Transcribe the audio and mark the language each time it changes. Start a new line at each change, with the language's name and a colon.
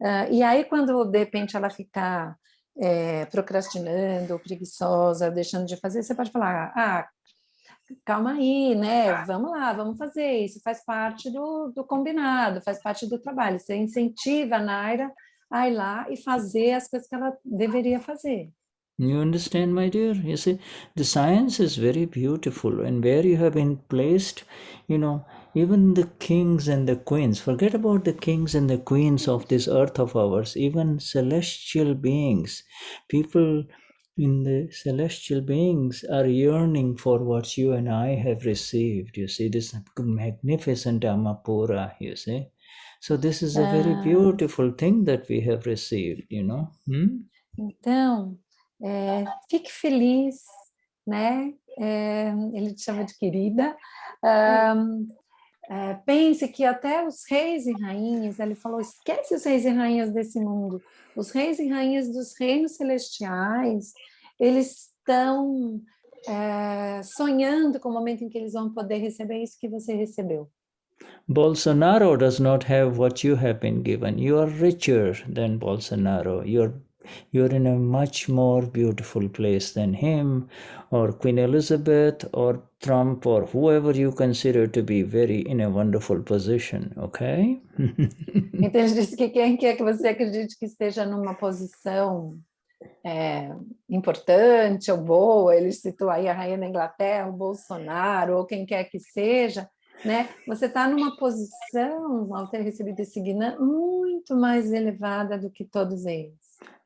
Portuguese: E aí, quando de repente ela ficar procrastinando, preguiçosa, deixando de fazer, você pode falar, calma aí, né? Vamos lá, vamos fazer isso, faz parte do combinado, faz parte do trabalho. Você incentiva a Naira a ir lá e fazer as coisas que ela deveria fazer.
English: You understand, my dear? You see, the science is very beautiful, and where you have been placed, even the kings and the queens, forget about the kings and the queens of this earth of ours, even celestial beings, people in the celestial beings are yearning for what you and I have received. You see, this magnificent Amapura, you see. So this is a very beautiful thing that we have received,
Portuguese: Então, fique feliz, né? Ele te chama de querida. Pense que até os reis e rainhas, ele falou, esquece os reis e rainhas desse mundo. Os reis e rainhas dos reinos celestiais, eles estão sonhando com o momento em que eles vão poder receber isso que você recebeu.
English: Bolsonaro does not have what you have been given. You are richer than Bolsonaro. You're in a much more beautiful place than him, or Queen Elizabeth, or Trump, or whoever you consider to be in a wonderful position, okay?
Portuguese: Então ele disse que quem quer que você acredite que esteja numa posição importante ou boa, ele citou aí a rainha da Inglaterra, o Bolsonaro, ou quem quer que seja, né? Você está numa posição, ao ter recebido esse Gnani, muito mais elevada do que todos eles.